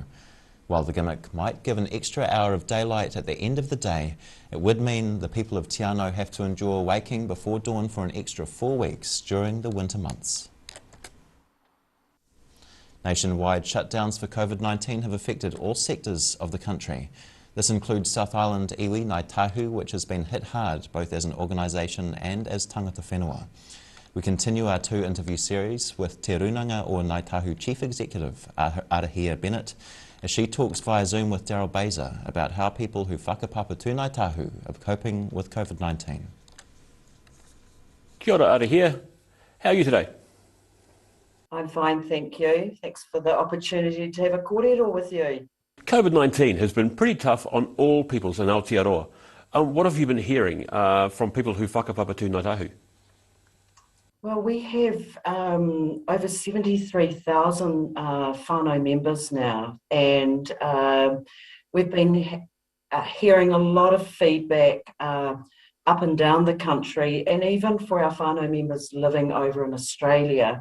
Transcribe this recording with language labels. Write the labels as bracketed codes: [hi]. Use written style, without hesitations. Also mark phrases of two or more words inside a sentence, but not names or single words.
[en] While the gimmick might give an extra hour of daylight at the end of the day, it would mean the people of Te Anau have to endure waking before dawn for an extra 4 weeks during the winter months. Nationwide shutdowns for COVID-19 have affected all sectors of the country. This includes South Island iwi Ngāi Tahu, which has been hit hard both as an organisation and as [mi] tangata whenua. [en] We continue our 2-interview series with Te Runanga o Ngāi Tahu Chief Executive Arahia Bennett as she talks via Zoom with Daryl Baser about how people who [mi] whakapapa tū [en] Ngāi Tahu are coping with COVID-19. [mi] Kia ora, Arahia. [en] How are you today? I'm fine, thank you. Thanks for the opportunity to have a kōrero with you. COVID-19 has been pretty tough on all peoples in Aotearoa. What have you been hearing from people who [mi] whakapapa tū [en] Ngāi Tahu? Well, we have over 73,000 whānau members now, and we've been hearing a lot of feedback up and down the country, and even for our whānau members living over in Australia.